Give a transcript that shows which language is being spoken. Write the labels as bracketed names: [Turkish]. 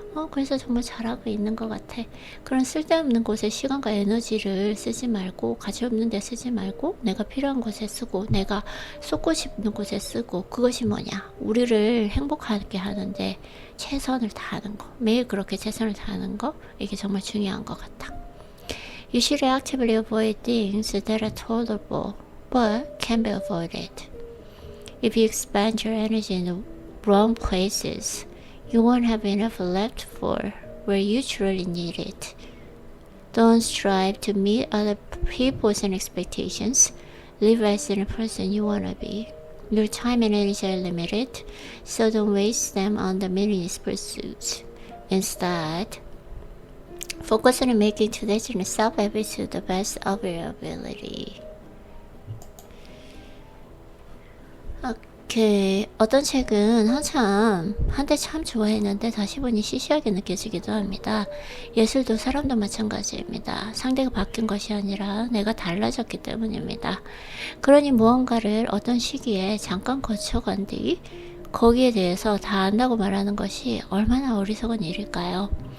[Korean] 그래서 정말 잘하고 있는 것 같아. 그런 쓸데없는 곳에 시간과 에너지를 쓰지 말고, 가치 없는 데 쓰지 말고, 내가 필요한 곳에 쓰고, 내가 쏟고 싶은 곳에 쓰고, 그것이 뭐냐? 우리를 행복하게 하는데 최선을 다하는 거. 매일 그렇게 최선을 다하는 거, 이게 정말 중요한 것 같아. [English] You should actively avoid things that are tolerable but can be avoided. If you expend your energy in the wrong places, you won't have enough left for where you truly need it. Don't strive to meet other people's expectations. Live as the person you want to be. Your time and energy are limited, so don't waste them on the meaningless pursuits. Instead, focus on making today's self every to the best of your ability. [Korean] 오케이. 어떤 책은 한때 참 좋아했는데 다시 보니 시시하게 느껴지기도 합니다. 예술도 사람도 마찬가지입니다. 상대가 바뀐 것이 아니라 내가 달라졌기 때문입니다. 그러니 무언가를 어떤 시기에 잠깐 거쳐간 뒤 거기에 대해서 다 안다고 말하는 것이 얼마나 어리석은 일일까요?